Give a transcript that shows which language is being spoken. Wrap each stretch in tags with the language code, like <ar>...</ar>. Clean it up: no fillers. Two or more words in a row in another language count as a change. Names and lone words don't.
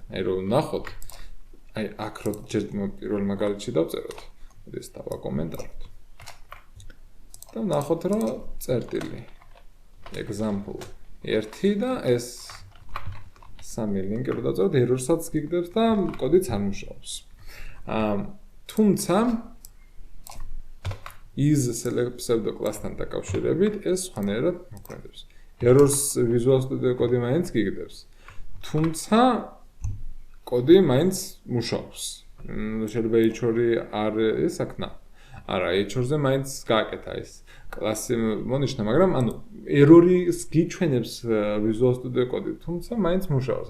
<ka>აი რომ ნახოთ, აი აქ რო ჯერ პირველ მაგალითში დავწეროთ, ეს დავაკომენტაროთ. და ნახოთ რომ წერტილი example 1 და ეს 3 linki რო დავწეროთ, error-საც გიგდებს და კოდიც არ მუშაობს. თუმცა</ka> <en>is pseudo-class-</en> <ka>თან დაკავშირებით ეს სხვანაირად მოქმედებს. errors Visual Studio კოდი მაინც გიგდებს. თუმცა კოდი მაინც მუშაობს. შეიძლება h2 არ ესაკნა. არა, h2-ზე მაინც გააკეთა ეს კლასი მონიშნა, მაგრამ ანუ error-ის გიჩვენებს Visual Studio კოდი, თუმცა მაინც მუშაობს.</ka>